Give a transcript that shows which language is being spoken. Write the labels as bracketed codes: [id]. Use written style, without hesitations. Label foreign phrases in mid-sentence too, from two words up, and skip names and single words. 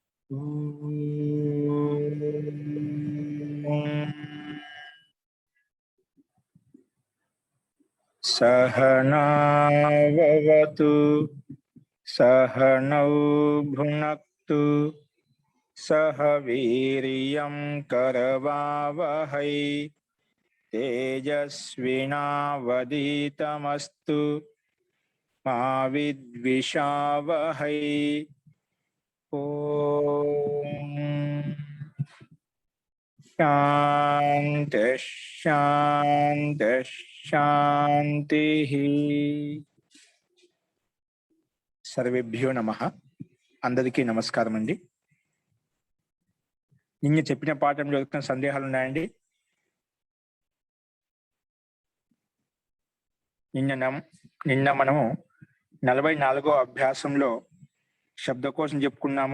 [sa] सहनाववतु सहनौ भुनक्तु सह वीर्यं करवावहै तेजस्विनावधीतमस्तु मा विद्विषावहै। ओम शांति शांति शांति। సర్వేభ్యో నమః. [te] అందరికీ నమస్కారం అండి. నిన్న చెప్పిన పాఠంలో ఏమైనా సందేహాలు ఉన్నాయండి? నిన్న మనము 44వ అభ్యాసంలో శబ్దకోశం చెప్పుకున్నాము.